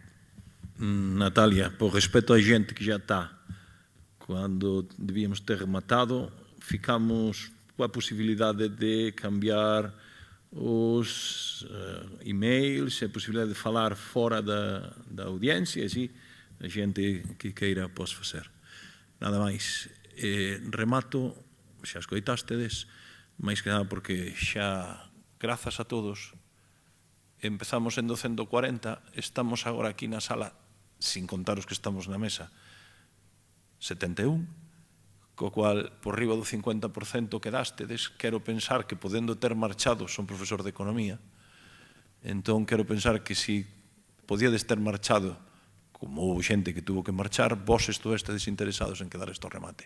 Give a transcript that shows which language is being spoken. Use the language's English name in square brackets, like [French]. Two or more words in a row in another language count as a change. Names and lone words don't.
[Portuguese] Natália, por respeito à gente que já está, quando devíamos ter rematado, ficamos com a possibilidade de cambiar os e-mails, a possibilidade de falar fora da audiência, assim, a gente que queira pode fazer. [Galician] Nada máis. Remato, xa escoitástedes, máis que nada porque xa, grazas a todos, empezamos en 140, estamos agora aquí na sala, sin contar os que estamos na mesa, 71, co cual, por riba do 50% quedástedes, quero pensar que podendo ter marchado, son profesor de economía, entón quero pensar que si podíades ter marchado, como houve xente que tuvo que marchar, vos estuvestedes interesados en quedar este remate.